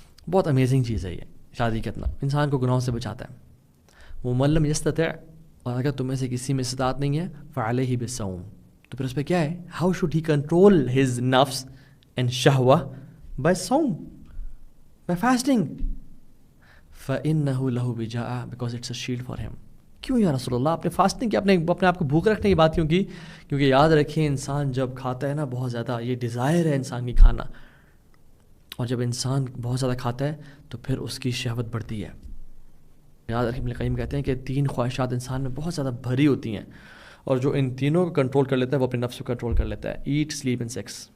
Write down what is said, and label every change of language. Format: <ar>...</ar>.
<ur>بہت امیزنگ چیز ہے یہ شادی کرنا, انسان کو گناہوں سے بچاتا ہے.</ur> <ar>ومن لم یستطع,</ar> <ur>اور اگر تم میں سے کسی میں استطاعت نہیں ہے,</ur> <ar>فعلیہ بالصوم,</ar> <ur>تو پھر اس پہ کیا ہے,</ur> <en>How should he control his نفس and شہوہ, by صوم, by fasting.</en> <ar>فَإِنَّهُ لَهُ وِجَاءَ,</ar> <en>because it's a shield for him.</en> <ur>کیوں یا رسول اللہ, آپ نے فاسٹنگ کی, اپنے آپ کو بھوک رکھنے کی بات کیوں کی؟ کیونکہ یاد رکھیں انسان جب کھاتا ہے نا, بہت زیادہ یہ ڈیزائر ہے انسان کی کھانا, اور جب انسان بہت زیادہ کھاتا ہے تو پھر اس کی شہوت بڑھتی ہے. یاد رکھیں ابن قیم کہتے ہیں کہ 3 خواہشات انسان میں بہت زیادہ بھری ہوتی ہیں, اور جو ان تینوں کو کنٹرول کر لیتا ہے وہ اپنے نفس کو کنٹرول کر لیتا ہے.</ur> <en>Eat, sleep and sex.</en>